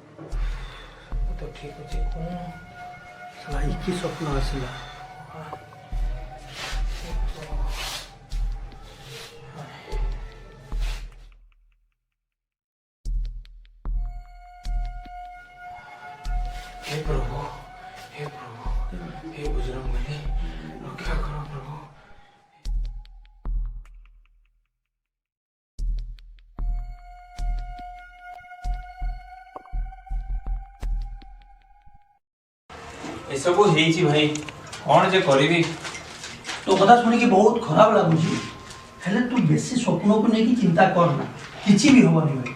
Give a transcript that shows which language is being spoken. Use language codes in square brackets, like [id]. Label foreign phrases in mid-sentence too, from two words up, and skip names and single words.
[or] ତ ଠିକ ଅଛି କଣ ସାଲା କି ସ୍ୱପ୍ନ ଆସିଲା। [hi] हे प्रभु हे बजरंग बली रक्षा करो प्रभु। [or] ଏସବୁ ହେଇଛି ଭାଇ, କଣ ଯେ କରିବି? ତୋ କଥା ଶୁଣିକି ବହୁତ ଖରାପ ଲାଗୁଛି, ହେଲେ ତୁ ବେଶୀ ସ୍ୱପ୍ନକୁ ନେଇକି ଚିନ୍ତା କରନା, କିଛି ବି ହବନି ଭାଇ।